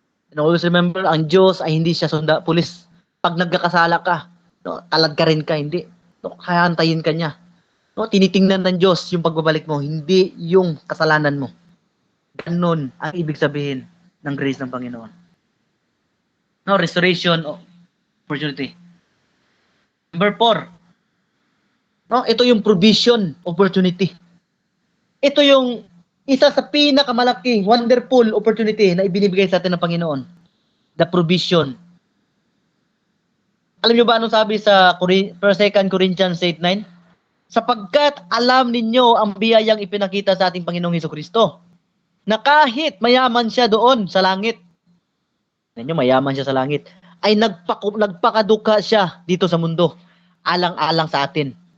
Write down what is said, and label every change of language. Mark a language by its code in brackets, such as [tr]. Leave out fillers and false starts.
[en] And always remember, [tl] ang Diyos ay hindi siya pulis. Pag nagkakasala ka, no, talad ka rin ka, hindi. No, hahantayin ka niya. No, tinitingnan ng Diyos yung pagbabalik mo, hindi yung kasalanan mo. Ganon ang ibig sabihin ng grace ng Panginoon. [en] No, restoration opportunity. Number 4. [tl] No, ito yung provision opportunity. Ito yung isa sa pinakamalaki, wonderful opportunity na ibinibigay sa atin ng Panginoon. The provision. Alam niyo ba anong sabi sa 2 Corinthians 8:9? Sapagkat alam ninyo ang biyayang ipinakita sa ating Panginoong Hesukristo, na kahit mayaman siya doon sa langit, ninyo mayaman siya sa langit, ay nagpakaduka siya dito sa mundo, alang-alang sa atin.